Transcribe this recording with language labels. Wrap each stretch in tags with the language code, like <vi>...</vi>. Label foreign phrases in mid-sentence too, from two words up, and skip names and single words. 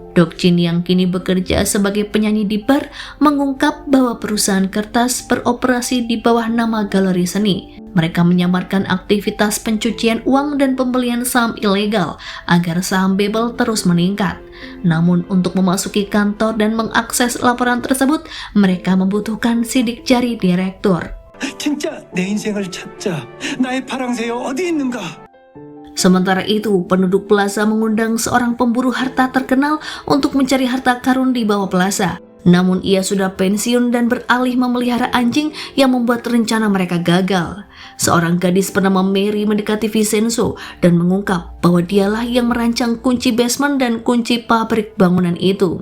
<id>Dok-jin yang kini bekerja sebagai penyanyi di bar mengungkap bahwa perusahaan kertas beroperasi di bawah nama galeri seni. Mereka menyamarkan aktivitas pencucian uang dan pembelian saham ilegal agar saham Babel terus meningkat. Namun untuk memasuki kantor dan mengakses laporan tersebut, mereka membutuhkan sidik jari direktur.</id> <ko>진짜 내 인생을 찾자. 나의 파랑새여 어디 있는가?</ko> <id>Sementara itu, penduduk plaza mengundang seorang pemburu harta terkenal untuk mencari harta karun di bawah plaza. Namun ia sudah pensiun dan beralih memelihara anjing yang membuat rencana mereka gagal. Seorang gadis bernama Mary mendekati Vincenzo dan mengungkap bahwa dialah yang merancang kunci basement dan kunci pabrik bangunan itu.</id>